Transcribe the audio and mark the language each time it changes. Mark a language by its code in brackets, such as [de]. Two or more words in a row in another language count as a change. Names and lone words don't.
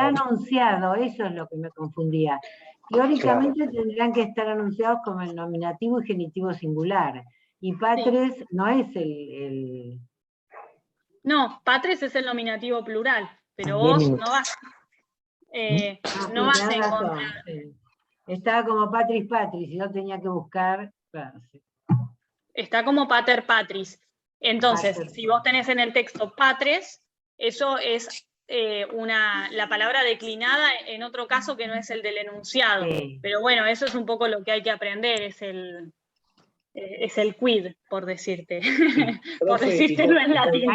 [es] está anunciado, eso es lo que me confundía. Teóricamente tendrían que estar anunciados como el nominativo y genitivo singular, y patres no es el... No, patres es el nominativo plural, pero vos no vas, no vas a encontrar. Sí. Estaba como [la] patris patris, [es] y yo tenía que buscar, claro, sí. Está como [la] pater patris. [es] Entonces, Pater. si vos tenés en el texto patres, eso es la palabra declinada en otro caso que no es el del enunciado. Sí. Pero bueno, eso es un poco lo que hay que aprender, es es el quid, por decirte. Por Profe, decírtelo en latín.